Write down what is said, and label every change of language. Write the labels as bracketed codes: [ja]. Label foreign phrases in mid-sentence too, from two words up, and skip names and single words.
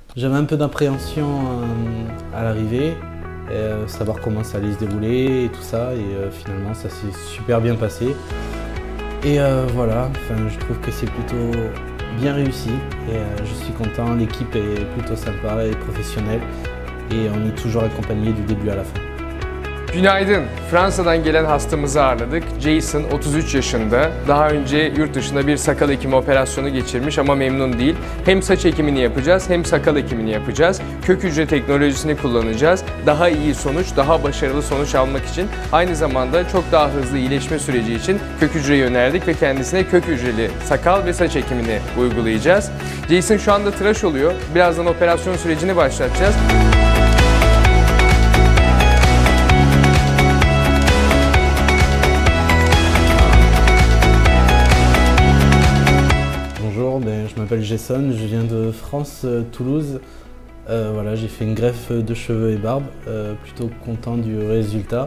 [fr] J'avais un peu d'appréhension à l'arrivée, savoir comment ça allait se dérouler et tout ça, et finalement ça s'est super bien passé. Et voilà, je trouve que c'est plutôt bien réussi et je suis content, l'équipe est plutôt sympa et professionnelle et on est toujours accompagné du début à la fin. [tr] Günaydın. Fransa'dan gelen hastamızı ağırladık. Jason 33 yaşında. Daha önce yurt dışında bir sakal ekimi operasyonu geçirmiş ama memnun değil. Hem saç ekimini yapacağız hem sakal ekimini yapacağız. Kök hücre teknolojisini kullanacağız. Daha iyi sonuç, daha başarılı sonuç almak için aynı zamanda çok daha hızlı iyileşme süreci için kök hücreye yöneldik ve kendisine kök hücreli sakal ve saç ekimini uygulayacağız. Jason şu anda tıraş oluyor. Birazdan operasyon sürecini başlatacağız. [fr] Bonjour, je m'appelle Jason, je viens de France, Toulouse. Voilà, j'ai fait une greffe de cheveux et barbe, plutôt content du résultat.